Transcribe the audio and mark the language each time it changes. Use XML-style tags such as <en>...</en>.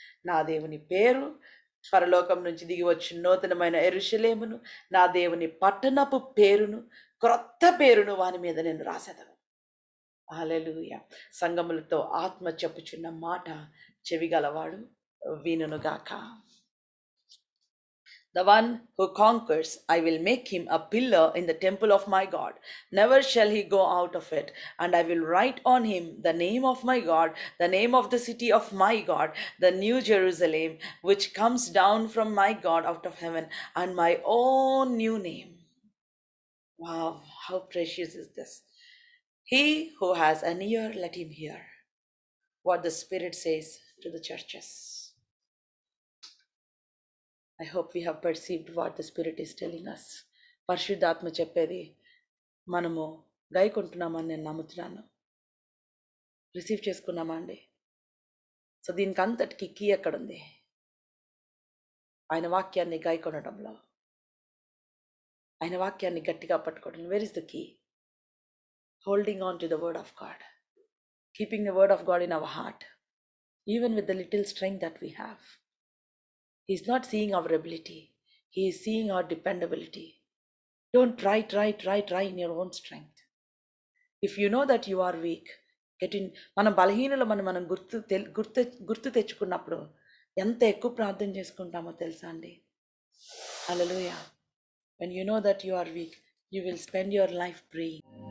<te>నా దేవుని పేరు, పరలోకం నుంచి దిగి వచ్చి నూతనమైన యెరూషలేమును, నా దేవుని పట్టణపు పేరును, క్రొత్త పేరును వాని మీద నేను రాసేదను. హల్లెలూయా. సంగములతో ఆత్మ చెప్పుచున్న మాట చెవిగలవాడు వినుగాక.</te> <en>The one who conquers, I will make him a pillar in the temple of my God. Never shall he go out of it. And I will write on him the name of my God, the name of the city of my God, the new Jerusalem, which comes down from my God out of heaven, and my own new name. Wow, how precious is this! He who has an ear, let him hear what the Spirit says to the churches. I hope we have perceived what the Spirit is telling us.</en> <te>పరిశుద్ధాత్మ చెప్పేది మనము గైకుంటున్నామని నేను నమ్ముతున్నాను. Receive చేసుకున్నామా అండి? So దీనికి అంతటికి key ఎక్కడుంది? ఆయన వాక్యాన్ని గైకొనడంలో, ఆయన వాక్యాన్ని గట్టిగా పట్టుకోవడం.</te> <en>Where is the key? Holding on to the word of God, keeping the word of God in our heart, even with the little strength that we have. He is not seeing our ability. He is seeing our dependability. Don't try in your own strength. If you know that you are weak,</en> <te>మన బలహీనలు మనం గుర్తు తెచ్చుకున్నప్పుడు ఎంత ఎక్కువ ప్రార్థన చేసుకుంటామో తెలుసా అండి?</te> <en>Hallelujah. When you know that you are weak, you will spend your life praying.</en>